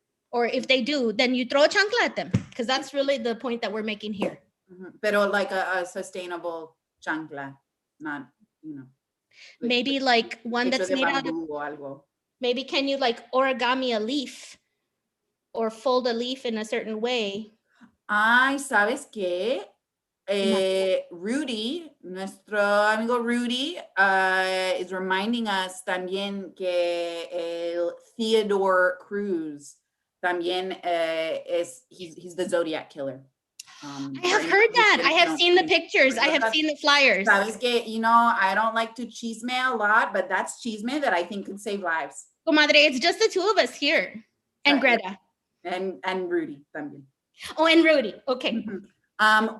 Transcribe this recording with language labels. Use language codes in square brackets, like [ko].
[en] Or if they do, then you throw a chancla at them. Because that's really the point that we're making here. Mm-hmm. [es] Pero [en] like a sustainable chancla, not, Maybe one that's made out of, maybe can you origami a leaf or fold a leaf in a certain way? [es] Ay, ¿sabes qué? [en] Rudy, [es] nuestro amigo Rudy, [en] is reminding us [es] también que el Theodore Cruz también [en] he's the Zodiac killer. I have heard that. I have seen the pictures. I have seen the flyers. [es] Sabes que, [en] I don't like to chisme a lot, but that's chisme that I think could save lives. Comadre, it's just the two of us here. And Greta. And Rudy también. Oh, and Rudy. Okay. Mm-hmm.